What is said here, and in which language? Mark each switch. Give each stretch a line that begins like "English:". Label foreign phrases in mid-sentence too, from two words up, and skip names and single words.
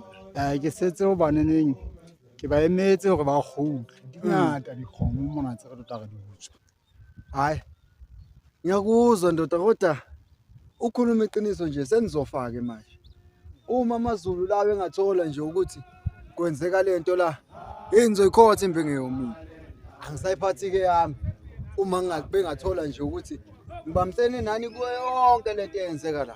Southern Sotho: Ke setse ho baneneng ke ba emetse hore ba kgutle. Di ngata dikgomo mona tse re tota re di utswa.
Zulu: Hayi. Ngiyakuzwa ndoda kodwa ukhuluma iqiniso nje senizofaka manje. Uma amazulu lawe engathola nje ukuthi kwenzeka lento la Engizoyikhotha impenge yomuntu. Angisayiphathi ke yami. Uma bengathola nje ukuthi ngibamsene nani kuyo yonke lento eyenzeka la.